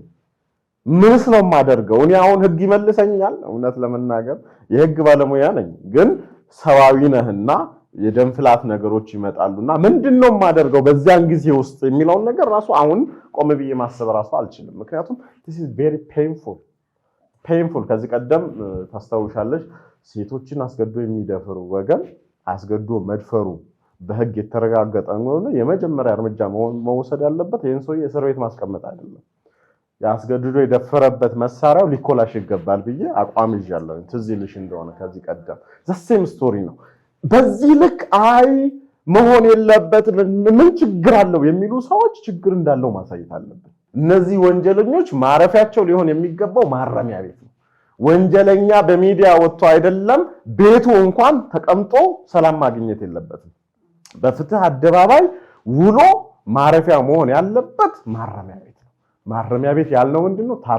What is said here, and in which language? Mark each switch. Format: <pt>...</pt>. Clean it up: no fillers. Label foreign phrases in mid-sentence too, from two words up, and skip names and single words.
<am>እኔ አሁን ህግ ይመልሰኛል? እውነት ለመናገር የህግ ባለሙያ ነኝ፣ ግን ሰዋዊ ነህና የደም ፍላት ነገሮች ይመጣሉና ምንድነው የማደርገው በዚያን ጊዜ ውስጥ የሚለውን ነገር ራሱ አሁን ቆም ብዬ ማሰብ ራሱ አልችልም። ምክንያቱም this</am> <en>is very painful።</en> <am>ከዚህ ቀደም ታስታውሻለሽ ሴቶችን አስገዶ የሚደፍሩ ወገን አስገዶ መድፈሩ በህግ የተረጋገጠ ነው የመጀመሪያ እርምጃ መውሰድ ያለበት ይሄን ሰው የእስር ቤት ማስቀመጥ አይደለም። ያስገድዶ የደፈረበት መሳሪያው ሊኮላሽ ይገባል ብዬ አቋም ይዣለሁ። ትዝ ይልሽ እንደሆነ ከዚህ ቀደም</am> <en>the same story</en> <am>ነው። በዚህ ልክ አይ መሆን የለበትም ምን ችግር አለው የሚሉ ሰዎች ችግር እንዳለው ማሳየት አለበት። እነዚህ ወንጀለኞች ማረፊያቸው ሊሆን የሚገባው ማረሚያ ቤት ነው። ወንጀለኛ በሚዲያ ወጥቶ አይደለም ቤቱ እንኳን ተቀምጦ ሰላም ማግኘት የለበትም። በፍትህ አደባባይ ውሎ ማረፊያ መሆን ያለበት ማረሚያ ቤት ነው። ማረሚያ ቤት ያልነው ምንድነው?</am>